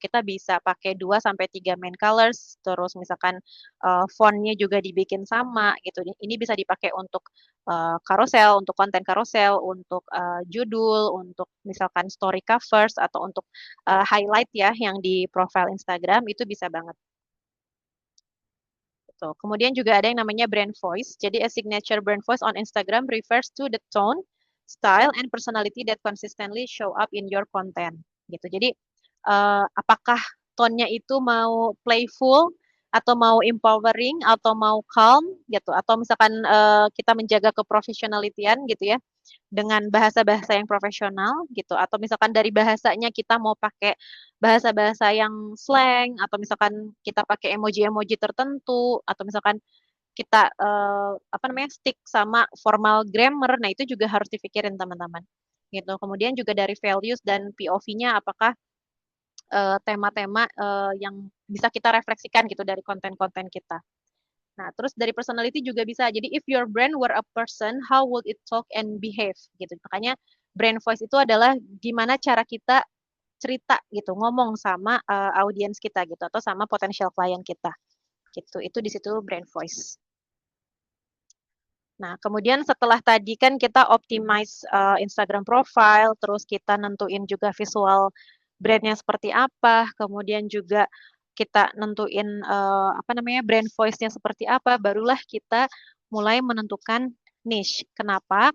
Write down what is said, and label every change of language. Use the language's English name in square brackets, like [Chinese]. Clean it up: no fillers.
[Indonesian] Kita bisa pakai 2 sampai 3 main colors, terus misalkan font-nya juga dibikin sama gitu. Ini bisa dipakai untuk carousel, untuk konten carousel, untuk judul, untuk misalkan story covers atau untuk highlight ya yang di profile Instagram itu bisa banget. Gitu. Kemudian juga ada yang namanya brand voice. [English] Jadi a signature brand voice on Instagram refers to the tone, style, and personality that consistently show up in your content. [Indonesian] Gitu. Jadi apakah tone-nya itu mau playful atau mau empowering atau mau calm gitu atau misalkan kita menjaga keprofesionalitian gitu ya dengan bahasa-bahasa yang profesional gitu atau misalkan dari bahasanya kita mau pakai bahasa-bahasa yang slang atau misalkan kita pakai emoji-emoji tertentu atau misalkan kita apa namanya stick sama formal grammar. Nah, itu juga harus dipikirin teman-teman. Gitu. Kemudian juga dari values dan POV-nya apakah tema-tema yang bisa kita refleksikan gitu dari konten-konten kita. Nah, terus dari personality juga bisa. [English] Jadi if your brand were a person, how would it talk and behave gitu. [Indonesian] Makanya brand voice itu adalah gimana cara kita cerita gitu, ngomong sama audiens kita gitu atau sama potensial klien kita. Gitu. Itu di situ brand voice. Nah, kemudian setelah tadi kan kita optimize Instagram profile, terus kita nentuin juga visual brandnya seperti apa, kemudian juga kita nentuin apa namanya brand voice-nya seperti apa, barulah kita mulai menentukan niche. Kenapa?